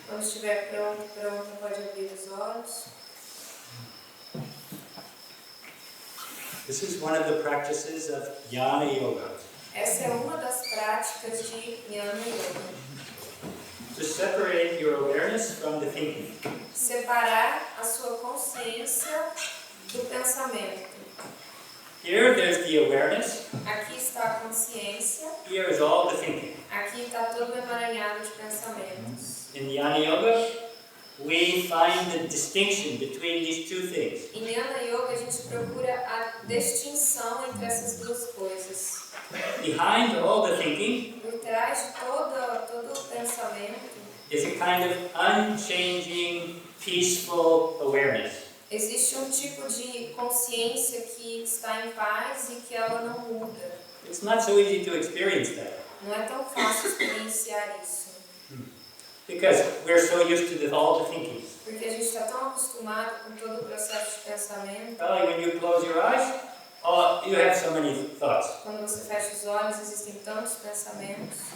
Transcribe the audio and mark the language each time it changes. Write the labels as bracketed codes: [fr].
[pt] Quando estiver pronta, pode abrir os olhos. [en] This is one of the practices of Jnana Yoga. [pt] Essa é uma das práticas de Jnana Yoga. [en] To separate your awareness from the thinking. [pt] Separar a sua consciência do pensamento. [en] Here there's the awareness. [pt] Aqui está a consciência. [en] Here is all the thinking. [pt] Aqui está todo emaranhado de pensamentos. [en] In Jnana Yoga, we find the distinction between these two things. [pt] Em Jnana Yoga a gente procura a distinção entre essas duas coisas. [en] Behind all the thinking [pt] Por trás de todo o pensamento [en] is a kind of unchanging, peaceful awareness. [pt] existe um tipo de consciência que está em paz e que ela não muda. [en] It's not so easy to experience that [pt] Não é tão fácil experienciar isso. [en] because we're so used to all the thinking. [pt] Porque a gente está tão acostumado com todo o processo de pensamento. [en] Well, when you close your eyes, you have so many thoughts. [pt] Quando você fecha os olhos, existem tantos pensamentos.